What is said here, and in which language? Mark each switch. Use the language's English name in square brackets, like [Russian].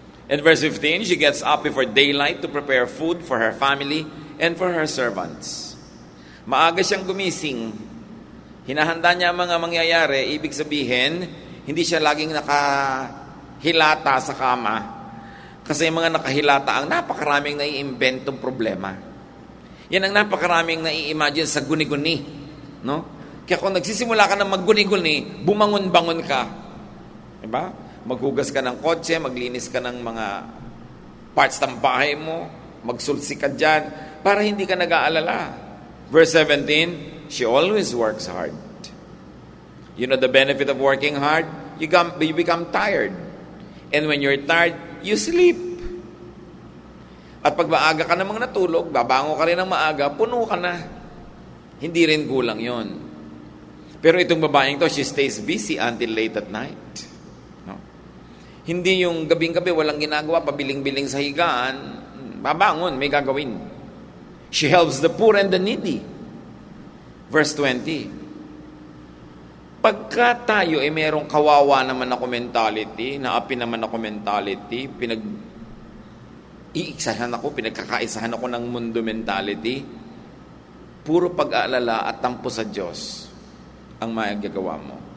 [English] In verse 15, she gets up before daylight to prepare food for her family and for her servants. [Filipino] Maaga siyang gumising. Hinahanda niya ang mga mangyayari. Ibig sabihin, hindi siya laging nakahilata sa kama. Kasi yung mga nakahilata, ang napakaraming nai-inventong problema. Yan ang napakaraming nai-imagine sa guni-guni. No? Kaya kung nagsisimula ka ng magguni-guni, bumangon-bangon ka. Diba? Maghugas ka ng kotse, maglinis ka ng mga parts ng bahay mo, magsulsi ka dyan, para hindi ka nag-aalala. [English] Verse 17, she always works hard. You know the benefit of working hard? You become tired. And when you're tired, you sleep. [Filipino] At pag maaga ka namang natulog, babango ka rin ng maaga, puno ka na. Hindi rin kulang yon. Pero itong babaeng to, [English] she stays busy until late at night. [Filipino] No? Hindi yung gabing-gabi, walang ginagawa, pabiling-biling sa higaan, babangon, may gagawin. [English] She helps the poor and the needy. Verse 20. [Filipino] Pagka tayo ay merong kawawa naman ako mentality, naapi naman ako mentality, pinagkakaisahan ako ng mundo mentality, puro pag-aalala at tampo sa Diyos ang magagawa mo.